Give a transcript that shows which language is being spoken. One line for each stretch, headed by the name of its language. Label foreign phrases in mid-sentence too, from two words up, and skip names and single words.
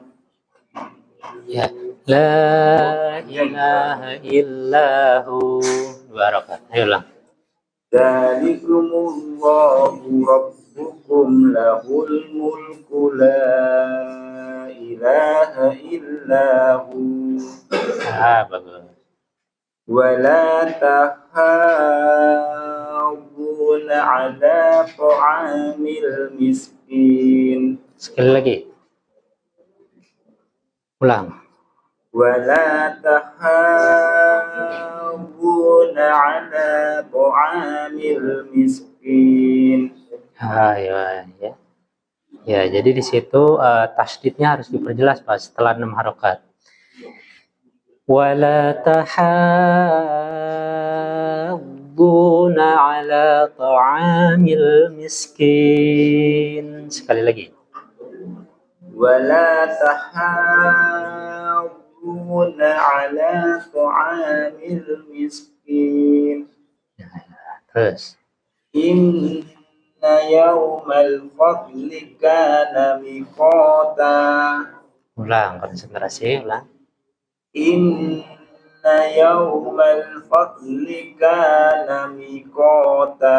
Arabic: Ya, لا إله إلا هو.
Indonesian: 2 harokat. Ayo ulang.
Arabic: ذلكم الله ربكم له الملك لا إله إلا هو.
Indonesian: Bagus.
Arabic: ولا تحاضون على طعام المسكين.
Indonesian: Sekali lagi. Ulang.
Arabic: ولا تحاضون على طعام المسكين.
Indonesian: Ya. Ya, jadi di situ tasdidnya harus diperjelas Pak setelah 6 harokat.
Arabic: ولا تحاضون على طعام المسكين.
Indonesian: Sekali lagi.
Arabic: ولا تحاضون على طعام المسكين.
Indonesian: Terus.
Arabic: إن يوم الفصل كان ميقاتا.
Indonesian: Ulang, konsentrasi, ulang.
Arabic: إن يوم الفصل كان ميقاتا.